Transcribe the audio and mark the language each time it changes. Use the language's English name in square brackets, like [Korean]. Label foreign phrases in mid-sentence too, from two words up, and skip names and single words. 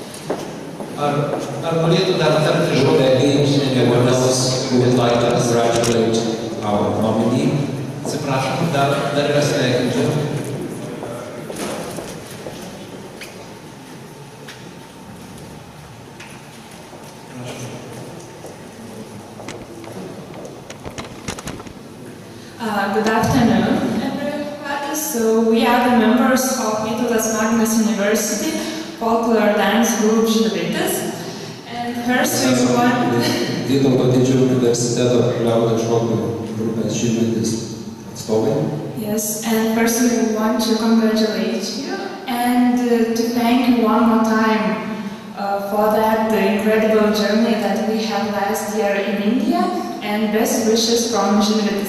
[Lithuanian] Ar norėtų dar tarti [English] Would [Lithuanian] žodį? [English] there be anyone else who would like to congratulate our nominee? [Lithuanian] Atsiprašom, dar yra sveikinti. [English] Good afternoon, everybody. So we are the members of Vytautas Magnus University Folklore Dance Group Žilvitis. And first we want... [Lithuanian] Vytauto didžiojo universiteto liaudies šokių grupės Žilvitis atstovai. [English] Yes, and first we want to congratulate you and to thank you one more time for that incredible journey that we had last year in India, and best wishes from Žilvitis.